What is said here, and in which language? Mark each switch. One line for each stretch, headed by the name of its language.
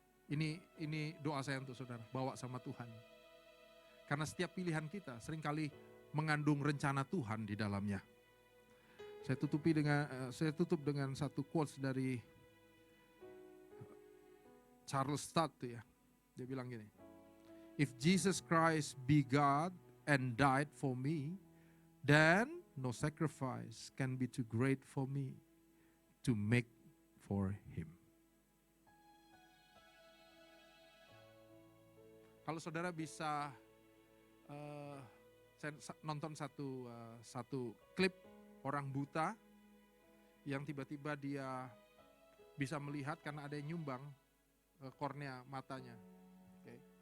Indonesian: Ini doa saya untuk saudara, bawa sama Tuhan. Karena setiap pilihan kita seringkali mengandung rencana Tuhan di dalamnya. Saya tutup dengan satu quotes dari Charles Studd ya. Dia bilang gini,
English: "If Jesus Christ be God and died for me, then no sacrifice can be too great for me to make for him."
Indonesian: Kalau saudara bisa, saya nonton satu klip orang buta yang tiba-tiba dia bisa melihat karena ada yang nyumbang kornea matanya. Okay.